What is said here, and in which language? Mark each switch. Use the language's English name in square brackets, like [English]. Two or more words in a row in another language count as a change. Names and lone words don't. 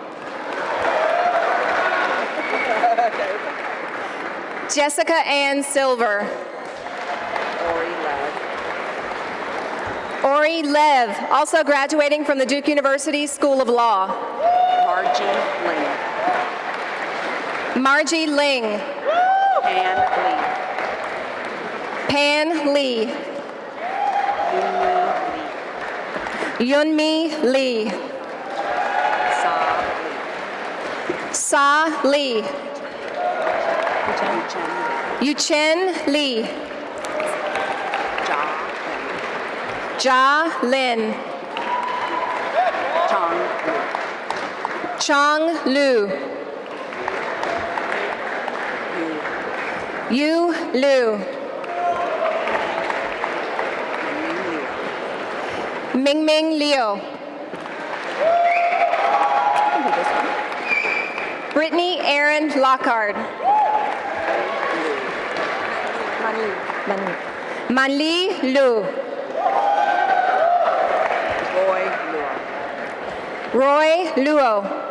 [English] Jessica Ann Silver. Ori Lev, also graduating from the Duke University School of Law. Margie Ling. Pan Lee. Yunmi Lee. Sa Lee. Yuchen Lee. Ja Lin. Chong Lu. Yu Lu. Mingming Liu. Brittany Aaron Lockhart. Manli Lu. Roy Luo.